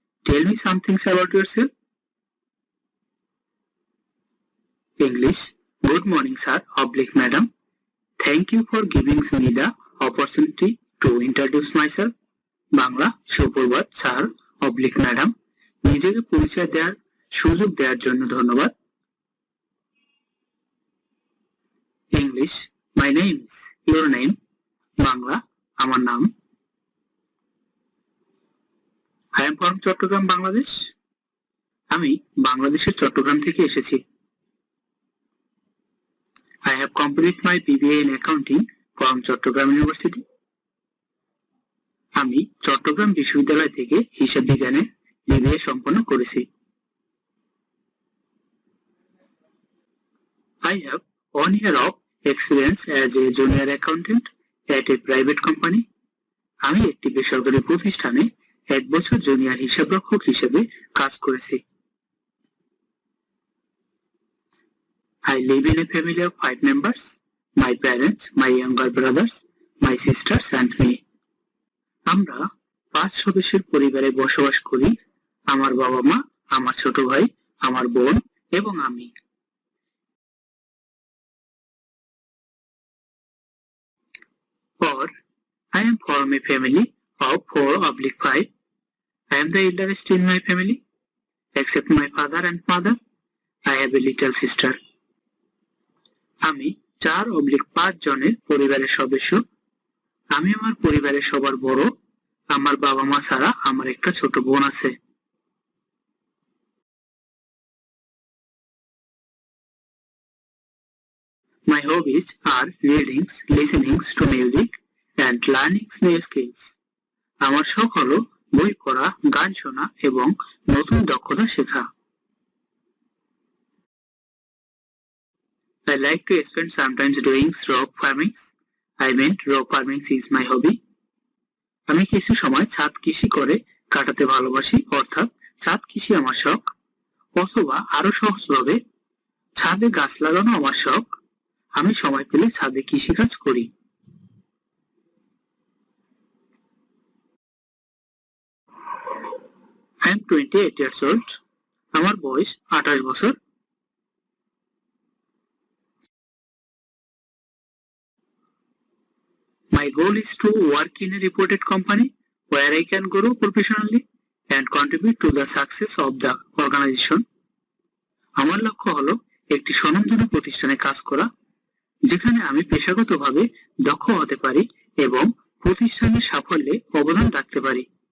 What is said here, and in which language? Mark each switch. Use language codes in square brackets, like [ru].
[en] Tell me some things about yourself. English. Good morning, sir. Madam. Thank you for giving me the opportunity to introduce myself. Bangla. [bn] সুপ্রভাত sir madam, নিজেকে পরিচয় দেওয়ার সুযোগ দেওয়ার জন্য ধন্যবাদ। [en] English. My name is. Your name. [bn] Bangla, আমার নাম। [en] I am from [bn] Chittagong, Bangladesh. আমি বাংলাদেশের চট্টগ্রাম থেকে এসেছি। [en] I have completed my BBA in accounting from Chattogram university. [bn] আমি চট্টগ্রাম বিশ্ববিদ্যালয় থেকে হিসাব বিজ্ঞানে BBA সম্পন্ন করেছি। [en] I have 1 year of experience as a junior accountant at a private company. [bn] আমি একটি বেসরকারি প্রতিষ্ঠানে 1 বছর জুনিয়র হিসাবরক্ষক হিসেবে কাজ করেছি। [en] I live in a family of 5 members: my parents, my younger brothers, my sisters and me. [bn] আমরা 5 সদস্যের পরিবারে বসবাস করি: আমার বাবা মা, আমার ছোট ভাই, আমার বোন এবং আমি। [en] Or, I am from a family of 4/5. I am the eldest in my family. Except my father and mother, I have a little sister. [bn] আমি 4/5 জনের পরিবারের সদস্য। আমি আমার পরিবারের সবার বড়। আমার বাবা মা ছাড়া আমার একটা ছোট বোন আছে। [en] My hobbies are reading, listening to music and learning new skills. [bn] আমার শখ হলো বই পড়া, গান শোনা এবং নতুন দক্ষতা শেখা। [en] I like to spend sometimes doing rock farming. I mean, rock farming is my hobby. [bn] আমি কিছু সময় ছাদ কৃষি করে কাটাতে ভালোবাসি, অর্থাৎ ছাদ কৃষি আমার শখ। অথবা আরো সহজভাবে, ছাদে গাছ লাগানো আমার শখ। আমি সময় পেলে ছাদে কৃষিকাজ করি। [en] I am 28 years old. [bn] আমার বয়স 28 বছর। [en] My goal is to work in a reputed company where I can grow professionally and contribute to the success of the organization. [bn] আমার লক্ষ্য হলো একটি স্বনামধন্য প্রতিষ্ঠানে কাজ করা, যেখানে আমি পেশাগতভাবে দক্ষ হতে পারি এবং প্রতিষ্ঠানের সাফল্যে অবদান রাখতে পারি।